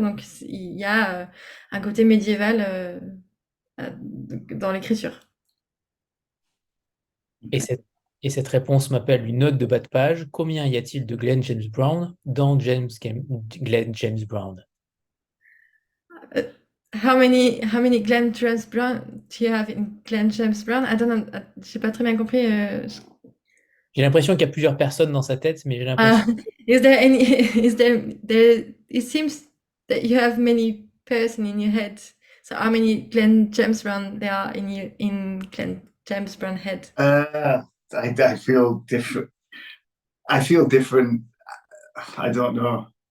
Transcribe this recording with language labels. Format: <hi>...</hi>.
<fr>Donc il y a un côté médiéval dans l'écriture. Et cette réponse m'appelle une note de bas de page. Combien y a-t-il de Glenn James Brown dans Glenn James Brown?</fr> <en>How many Glenn James Brown do you have in Glenn James Brown? I don't know.</en> <fr>J'ai pas très bien compris. J'ai l'impression qu'il y a plusieurs personnes dans sa tête, mais j'ai l'impression.</fr> <en>Is there any? Is there? It seems that you have many person in your head. So how many Glenn James Brown there are in Glenn James Brown head? I feel different. I feel different. I don't know.</en>